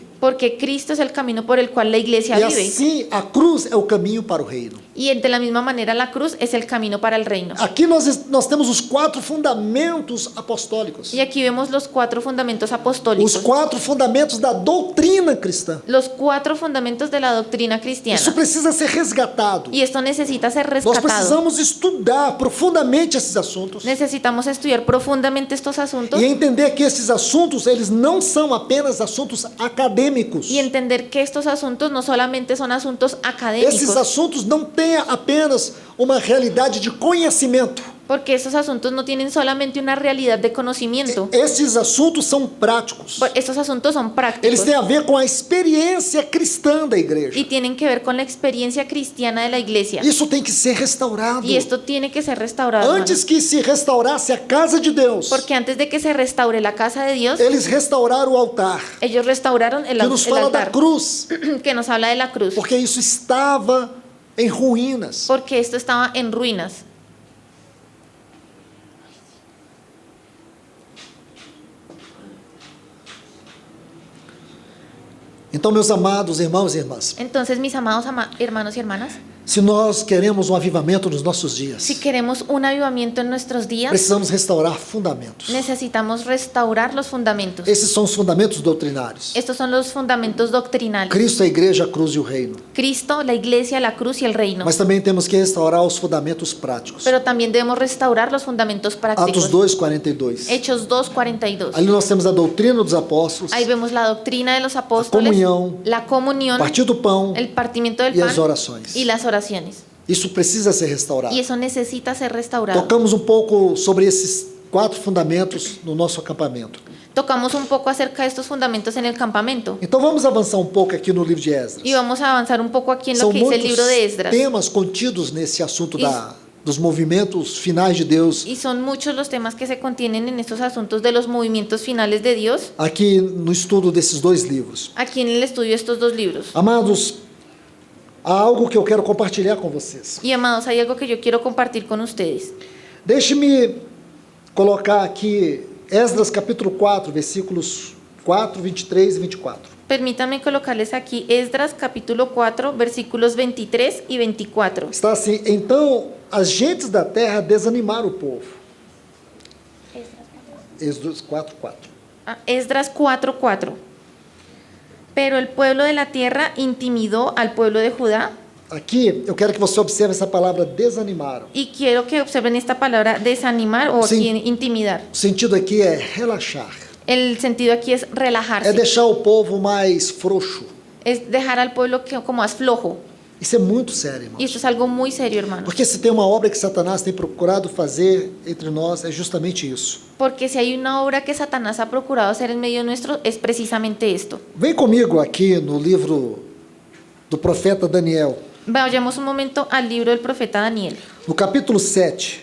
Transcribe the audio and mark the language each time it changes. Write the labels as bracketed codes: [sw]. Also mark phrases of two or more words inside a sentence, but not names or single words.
[es] Porque Cristo es el camino por el cual la iglesia [pt] E [es] vive. [pt] assim a cruz é o caminho para o reino. [es] Y de la misma manera la cruz es el camino para el reino. [pt] Aqui nós temos os 4 fundamentos apostólicos. [es] Y aquí vemos los 4 fundamentos [pt] Os [es] apostólicos. [pt] 4 fundamentos da doutrina cristã. [es] Los 4 fundamentos de la doctrina [pt] Isso [es] cristiana. [pt] precisa ser resgatado. [es] Y esto necesita ser [pt] Nós [es] rescatado. [pt] precisamos estudar profundamente esses assuntos [es] Necesitamos estudiar profundamente estos asuntos [pt] e entender que esses assuntos eles não são apenas assuntos acadêmicos. [es] y entender que estos asuntos no solamente son asuntos [pt] Esses [es] académicos, [pt] assuntos não têm apenas uma realidade de conhecimento. [es] porque estos asuntos no tienen solamente una realidad de conocimiento. [pt] Esses assuntos são práticos. [es] Estos asuntos son [pt] Eles [es] prácticos [pt] têm a ver com a experiência cristã da igreja. [es] y tienen que ver con la experiencia cristiana de la iglesia. [pt] Isso tem que ser restaurado. [es] Y esto tiene que ser restaurado, [pt] Antes [es] hermanos. [pt] que se restaurasse a casa de Deus, [es] Porque antes de que se restaure la casa de Dios, [pt] eles restauraram o altar, [es] ellos restauraron el [pt] que nos fala da [es] altar, [pt] cruz, [es] que nos habla de la cruz, [pt] porque isso estava em ruínas. [es] porque esto estaba en ruinas. [pt] Então, meus amados irmãos e irmãs, [es] Entonces, mis amados hermanos y hermanas, [pt] se nós queremos um avivamento nos nossos [es] si [pt] dias, [es] queremos un avivamiento en nuestros días, [pt] precisamos restaurar fundamentos. [es] necesitamos restaurar los fundamentos. [pt] Esses são os fundamentos doutrinários. [es] Estos son los fundamentos doctrinales. [pt] Cristo, a igreja, a cruz e o reino. [es] Cristo, la iglesia, la cruz y el reino. [pt] Mas também temos que restaurar os fundamentos práticos. [es] Pero también debemos restaurar los fundamentos prácticos. [pt] Atos 2:42. [es] Hechos 2:42. [pt] Ali nós temos a doutrina dos apóstolos, [es] Ahí vemos la doctrina de los apóstoles, la comunión, [pt] partir do pão [es] el partimiento del [pt] e as [es] pan [pt] orações. [es] y las oraciones. [pt] Isso precisa ser restaurado. [es] Y eso necesita ser restaurado. [pt] Tocamos um pouco sobre esses 4 fundamentos no nosso acampamento. [es] Tocamos un poco acerca de estos fundamentos en el campamento. [pt] Então vamos avançar um pouco aqui no livro de Esdras. [es] Y vamos a avanzar un poco aquí en lo [pt] São [es] que dice el [pt] muitos [es] libro de Esdras. [pt] temas contidos nesse assunto Isso. dos movimentos finais de Deus [es] Y son muchos los temas que se contienen en estos asuntos de los movimientos finales de Dios, [pt] aqui no estudo desses 2 livros. [es] aquí en el estudio de estos 2 libros. [pt] Amados, há algo que eu quero compartilhar com vocês. [es] Y amados, hay algo que yo quiero compartir con ustedes. [pt] Deixe-me colocar aqui Esdras capítulo 4, versículos 4, 23 e 24. [es] Permítanme colocarles aquí Esdras capítulo 4, versículos 23 y 24. [pt] Está assim: então as gentes da terra desanimaram o povo. Esdras 4, 4. [es] Esdras 4:4. Pero el pueblo de la tierra intimidó al pueblo de Judá. [pt] Aqui eu quero que você observe essa palavra desanimaram. [es] Y quiero que observen esta palabra desanimar o Sí. aquí intimidar. [pt] O sentido aqui é relaxar. [es] El sentido aquí es [pt] É [es] relajarse. [pt] deixar o povo mais frouxo. [es] Es dejar al pueblo como más flojo. [pt] Isso é muito sério, irmão. [es] Y esto es algo muy serio, hermano. [pt] Porque se tem uma obra que Satanás tem procurado fazer entre nós, é justamente isso. [es] Porque si hay una obra que Satanás ha procurado hacer en medio nuestro, es precisamente esto. [pt] Vem comigo aqui no livro do profeta Daniel, [es] Vayamos un momento al libro del profeta Daniel. [pt] no capítulo 7,